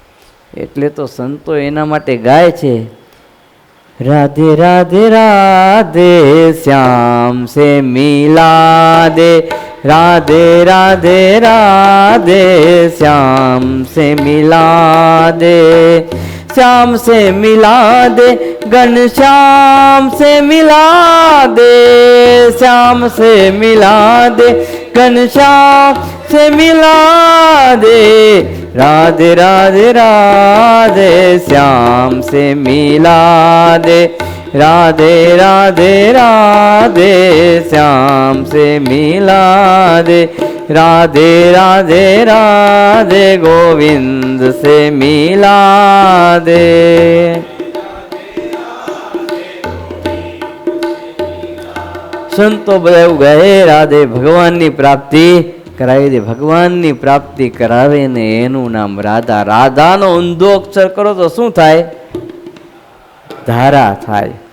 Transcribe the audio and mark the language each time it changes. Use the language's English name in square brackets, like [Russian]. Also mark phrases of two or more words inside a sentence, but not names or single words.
[Gujarati] એટલે તો સંતો એના માટે ગાય છે, [Hindi] राधे राधे राधे श्याम से मिला दे, राधे राधे राधे श्याम से मिला दे, श्याम से मिला दे, घनश्याम से मिला दे, श्याम से मिला दे, घनश्याम से मिला दे, राधे राधे राधे श्याम से मिला दे, राधे राधे राधे श्याम से मिला दे, राधे राधे राधे गोविंद से मिला दे. [Gujarati] સંતો બધા એવું કહે, રાધે ભગવાનની પ્રાપ્તિ કરાવી દે. ભગવાનની પ્રાપ્તિ કરાવે ને એનું નામ રાધા. રાધાનો ઊંધો અક્ષર કરો તો શું થાય? ધારા થાય.